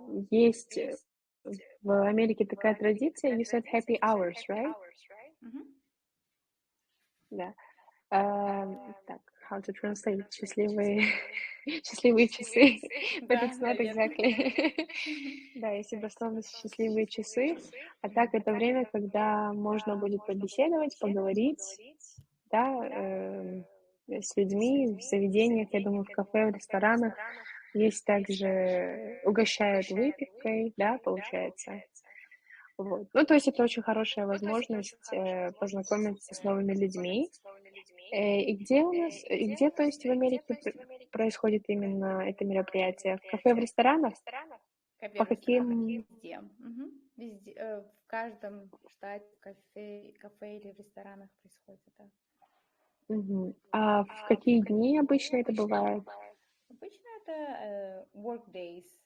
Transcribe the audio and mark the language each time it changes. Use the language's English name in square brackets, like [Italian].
[Russian] Есть в Америке такая традиция, [English] you said happy hours, right? [Russian] Да. [English] Так, how to translate [Russian] счастливые часы, [English] but it's not exactly. [Russian] Да, если дословно счастливые часы, а так это время, когда можно будет побеседовать, поговорить, да, с людьми в заведениях, я думаю, в кафе, в ресторанах. Есть также угощают выпивкой, да, получается. Вот. Ну, то есть это очень хорошая возможность познакомиться с новыми людьми. И где, то есть в Америке происходит именно это мероприятие? В кафе, в ресторанах? По каким? Везде. Везде. В каждом штате кафе или в ресторанах происходит это. А в какие дни обычно это бывает? Обычно это [English] work days.